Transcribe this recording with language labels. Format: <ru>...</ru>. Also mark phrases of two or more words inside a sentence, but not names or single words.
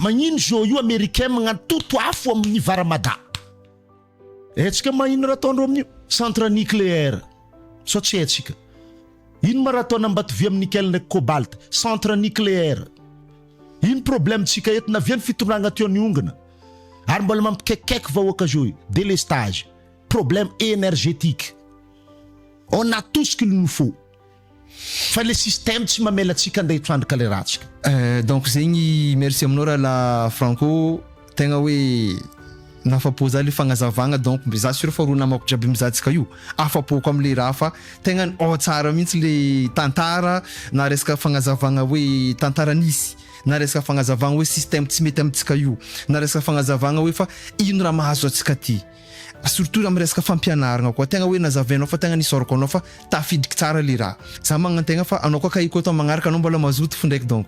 <mg>magnino zao io américain magnano toto afo amin'ny varamada etsika magnino raha ataondreo amin'io</mg> <fr>centre nucléaire</fr> <mg>so tsy etsika ino ma raha ataona ambatovy amin'ny nickel ndraiky cobalt</mg> <fr>centre nucléaire</fr> <mg>ino problème tsika eto naviany fitondragna teo niongana ary mbola mampikekikeky vahoaka zao délestage</mg> <fr>problème énergétique on a tout ce qu'il nous faut</fr> <mg>fa le système tsy mamela tsika andeha hitrandraka le ratsika donc zegny merci aminao raha la Franco tegna hoe nafapo za le fagnazavagna donc za sur fa ro namako jiaby mizatsika io afapoko am'le raha fa tegna tsara mihitsy le tantara na resaka fagnazavagna hoe tantara nisy na resaka fagnazavagna hoe système tsy mety amitsika io na resaka fagnazavagna hoe fa ino raha mahazo atsika ty surtout am resaka fampianaragna koa tegna hoe nazavainao fa tegna nisorako anao fa tafidriky tsara le raha za magnan-tegna fa anao koa kaiko atao magnaraka anao mbola mazoto fo ndraiky donc</mg>